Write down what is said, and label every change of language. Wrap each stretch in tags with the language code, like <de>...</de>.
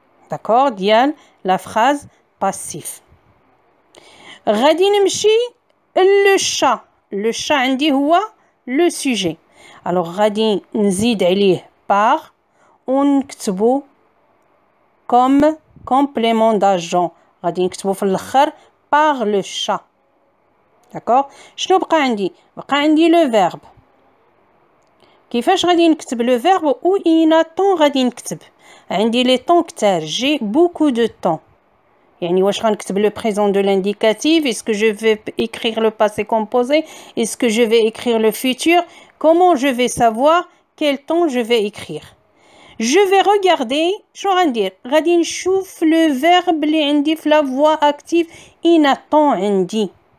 <fr>D'accord ديال la phrase passif.</fr> <ar>غادي نمشي</ar> <fr>le chat. Le chat</fr> <ar>عندي هو</ar> <fr>le sujet. Alors</fr> <ar>غادي نزيد عليه</ar> <fr>par ونكتبو comme complément d'agent.</fr> <ar>غادي نكتبو في الاخر</ar> <fr>par le chat. D'accord.</fr> <ar>شنو بقى عندي؟ بقى عندي le verbe. كيفاش غادي نكتب le verbe ou إينا temps غادي نكتب؟ عندي</ar> <fr>les temps</fr> <ar>كتار.</ar> <fr>J'ai beaucoup de temps.</fr> <ar>يعني واش غنكتب</ar> <fr>le présent de l'indicatif? Est-ce que je vais écrire le passé composé? Est-ce que je vais écrire le futur? Comment je vais savoir quel temps je vais écrire? Je vais regarder</fr> <ar>شنو غندير؟ غادي نشوف</ar> <fr>le verbe</fr> <ar>اللي عندي في</ar> <fr>la voix active إينا temps عندي.</fr>